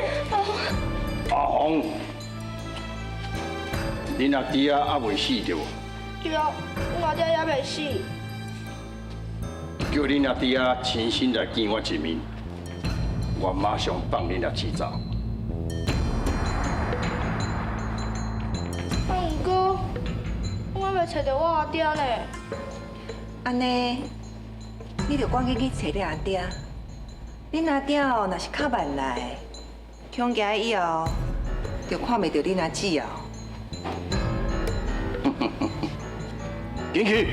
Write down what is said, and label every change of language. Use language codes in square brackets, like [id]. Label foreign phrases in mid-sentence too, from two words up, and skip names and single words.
[nan] 阿红，恁阿弟啊还未死着？对啊，我阿爹也未死。叫恁阿弟啊亲身来见我一面，我马上放恁阿姊走。啊，毋过我还未找到我阿爹呢。安尼，你着赶紧去找你阿爹。恁阿爹哦，若是较慢来，恐惊以后就看袂到恁阿姊哦。进去。